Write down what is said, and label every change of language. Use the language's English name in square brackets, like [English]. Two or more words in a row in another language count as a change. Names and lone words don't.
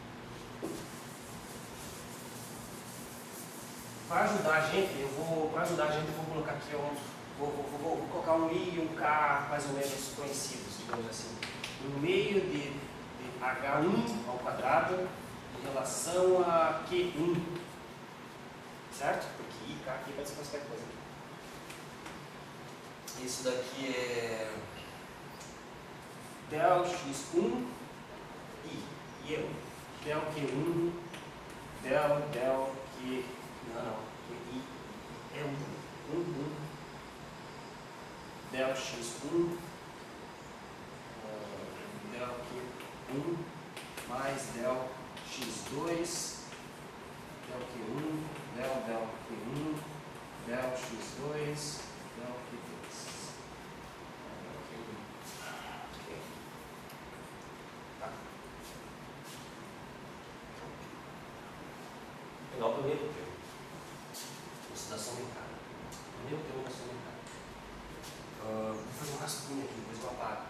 [Portuguese] Para ajudar a gente, eu vou colocar aqui vou colocar um I e um K mais ou menos conhecidos, digamos assim. No meio de H1 ao quadrado em relação a Q1. Certo? Porque I, K aqui pode ser qualquer coisa. Isso daqui é del x1 I. E eu. Del Q1, del Q. Não, QI é 1. Del x1 del Q1 mais del x2 del Q1 del Q1 del x2 del Q2. Ok. Tá. Vou pegar o primeiro termo. Da somentada. Primeiro termo da somentada. Vou fazer um rascunho aqui, depois eu apago.